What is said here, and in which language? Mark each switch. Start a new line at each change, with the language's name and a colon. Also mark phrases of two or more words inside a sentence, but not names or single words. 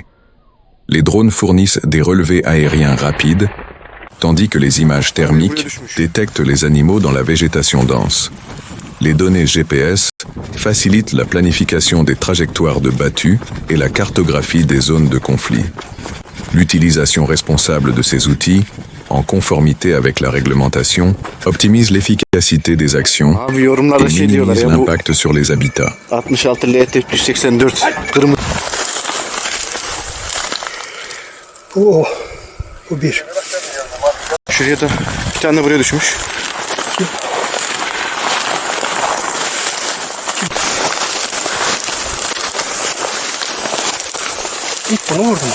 French: Les drones fournissent des relevés aériens rapides, tandis que les images thermiques détectent les animaux dans la végétation dense. Les données GPS facilite la planification des trajectoires de battues et la cartographie des zones de conflit. L'utilisation responsable de ces outils, en conformité avec la réglementation, optimise l'efficacité des actions
Turkish: Abi yorumlarda
French: et
Turkish: şey diyorlar
French: minimise
Turkish: ya bu
French: l'impact sur les habitats. 66 LT 184 kırmızı. Bu o. Bu bir. Şuraya da bir tane de buraya düşmüş. İlk bunu vurdum.